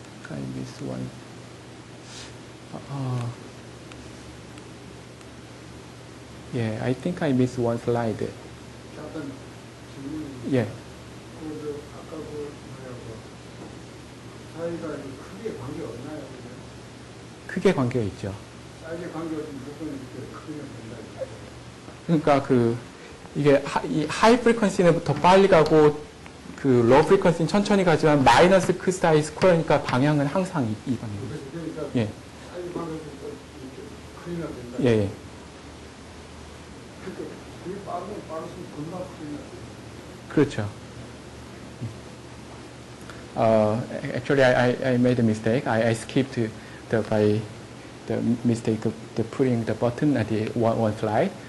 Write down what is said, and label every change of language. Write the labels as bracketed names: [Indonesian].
[English] I missed one. Yeah, I think I missed one slide. [Korean] 잠깐 질문이. [English] Yeah. [Korean] 아까 사이가 크게 관계 없나요? 크게 관계가 있죠. 사이즈 관계가 좀 무조건 이렇게 크면 된다. 그러니까 이게 이 하이 프리퀀시는 더 빨리 가고 그 로우 프리퀀시는 천천히 가지만 마이너스 크 사이 스퀘어니까 방향은 항상 이 방향입니다. 그러니까 예. 사이즈 관계가 좀 크면 된다. 예, 예. 그러니까 그게 빠르면 금방 크면 된다. 그렇죠. [English] Actually, I made a mistake. I skipped the mistake of putting the button at the one slide.